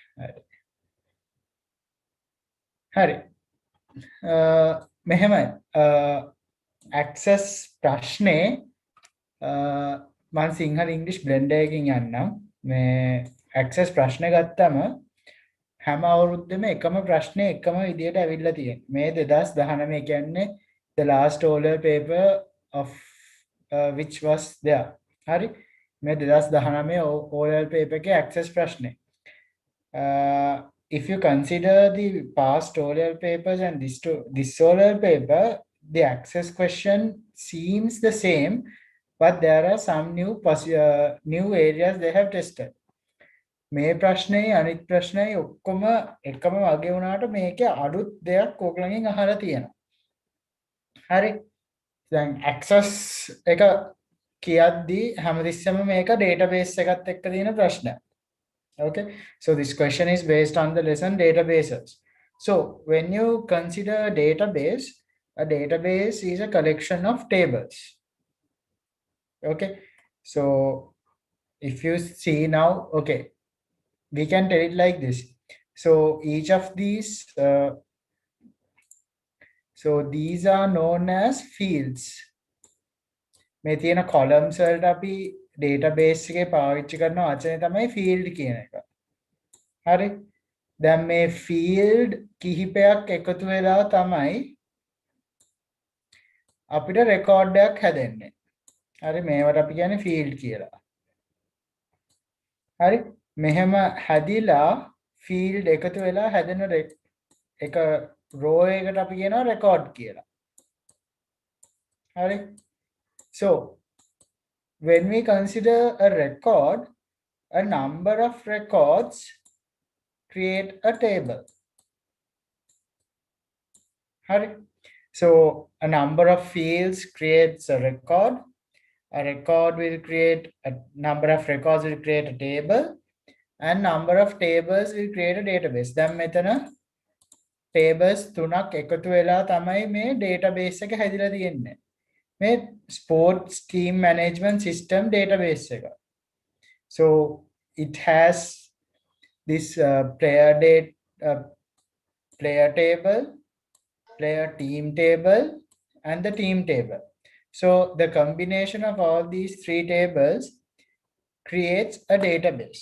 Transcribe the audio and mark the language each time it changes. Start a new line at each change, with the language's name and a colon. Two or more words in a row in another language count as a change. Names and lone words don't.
Sinhala: මෙහෙමයි access ප්‍රශ්නේ මම සිංහල ඉංග්‍රීසි බ්ලෙන්ඩර් එකකින් යන්නම්. මේ access ප්‍රශ්න ගත්තම හැම අවුරුද්දෙම එකම ප්‍රශ්නේ එකම විදියට ඇවිල්ලා තියෙනවා. මේ 2019 කියන්නේ
English: the last O-level paper of which was there.
Sinhala: හරි. මේ 2019 O-level paper එකේ access ප්‍රශ්නේ.
English: If you consider the past O-level papers and this O-level paper, the access question seems the same, but there are some new areas they have tested.
Sinhala: මේ ප්‍රශ්නේ අනිත් ප්‍රශ්නේ ඔක්කොම එකම වගේ වුණාට මේකේ අලුත් දෙයක් ඕගලගෙන් අහලා තියෙනවා. හරි. දැන් access එක කියද්දි හැමතිස්සෙම මේක database එකත් එක්ක තියෙන ප්‍රශ්නයක්.
English: Okay, so this question is based on the lesson databases. So when you consider a database is a collection of tables. Okay, so if you see now, okay, we can tell it like this. So each of these, so these are known as fields.
Sinhala: මේ තියෙන columns වලට අපි database එකේ පාවිච්චි කරන වචනේ තමයි field කියන එක. හරි. දැන් මේ field කිහිපයක් එකතු වෙලා තමයි අපිට record එකක් හැදෙන්නේ. හරි මේවට අපි කියන්නේ field කියලා. හරි. මෙහෙම හැදිලා field එකතු වෙලා හැදෙන එක row එකකට අපි කියනවා record කියලා. හරි.
English: So when we consider a record, a number of records create a table.
Sinhala: Hurry.
English: So a number of fields creates a record. A record will create a number of records will create a table, and number of tables will create a database.
Sinhala: දැන් මෙතන tables තුනක් එකතු වෙලා තමයි මේ database එක හැදිලා තියෙන්නේ.
English: මේ sports team management system database එක. So it has this player table, player team table, and the team table. So the combination of all these three tables creates a database.